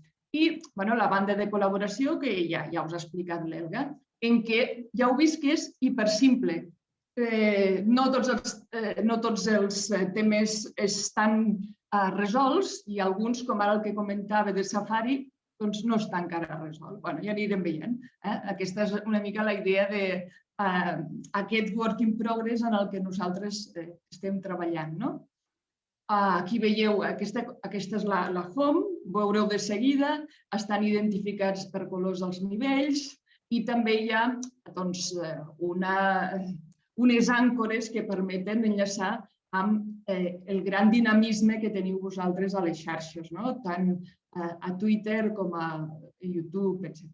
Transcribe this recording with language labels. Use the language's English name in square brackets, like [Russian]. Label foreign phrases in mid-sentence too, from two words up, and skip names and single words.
[Catalan] I la banda de col·laboració, que ja us ha explicat l'Elga, en què ja heu vist que és hipersimple. No tots els temes estan resolts i alguns, com ara el que comentava de Safari, no està encara resolt. Ja anirem veient. Aquesta és una mica la idea d'aquest [English] work in progress [Catalan] en el que nosaltres estem treballant. Aquí veieu, aquesta és la home, veureu de seguida, estan identificats per colors els nivells, i també hi ha unes àncores que permeten enllaçar amb el gran dinamisme que teniu vosaltres a les xarxes, tant a Twitter com a YouTube, etc.